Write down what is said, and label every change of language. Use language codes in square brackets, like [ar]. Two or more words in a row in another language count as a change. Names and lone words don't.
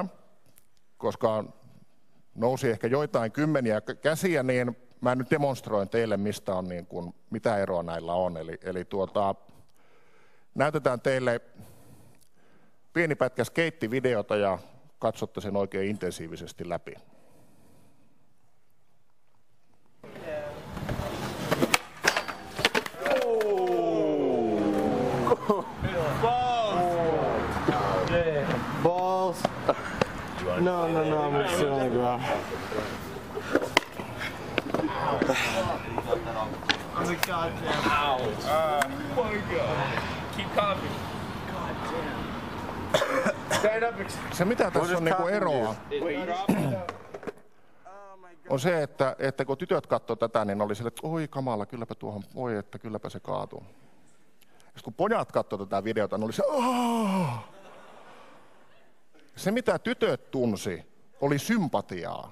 [fi] Koska nousi ehkä joitain kymmeniä käsiä, niin mä nyt demonstroin teille, mistä on niin kuin, mitä eroa näillä on. Eli näytetään teille pieni pätkä skeittivideota ja katsotte sen oikein intensiivisesti läpi. [en] Balls. No, I'm gonna sit on the ground. I'm the goddamn ouch. Oh my god. Keep coughing. Stand up. [fi] Se mitä tässä on niinku eroa, on se, että kun tytöt katsoi tätä, niin oli sille, että oi kamala, kylläpä tuohon, oi että kylläpä se kaatuu. Ja kun pojat katsoi tätä videota, niin oli se, aah! Se mitä tytöt tunsi, oli sympatiaa.